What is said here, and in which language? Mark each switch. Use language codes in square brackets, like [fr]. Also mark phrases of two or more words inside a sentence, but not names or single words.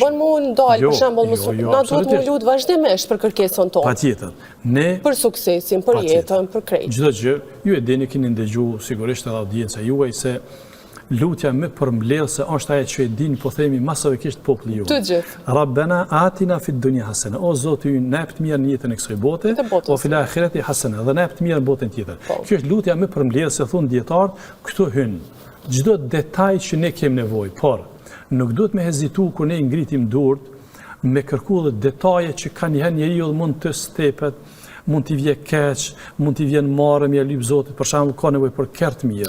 [sq] Se na nuk bën mu ndalë, për shembull, na duhet mu lut vazhdimisht për kërkesën tonë. Patjetër. Për suksesin, për jetën, për krejt. Çdo gjë, ju e dini, keni ndëgjuar sigurisht edhe audienca juaj se lutja më përmbledhëse është ajo që e dini, po themi masavikisht populli juaj. Të gjithë. [ar] ربنا آتنا في الدنيا حسنة. [sq] O Zoti ynë, na jep të mirë në jetën e kësaj bote, [ar] و في الآخرة حسنة, [sq] dhe na jep të mirë në botën tjetër. Kjo është lutja më përmbledhëse, thon dietar, këtu hyn çdo detaj që ne kemi nevojë, por nuk duhet me hezitu kur ne ngritim durt me kërku dhe detaje që ka njeriu mund të stepet, mund t'i vje keq, mund t'i vjen marrë me lyp Zotit, për shembull ka nevojë për kert mirë.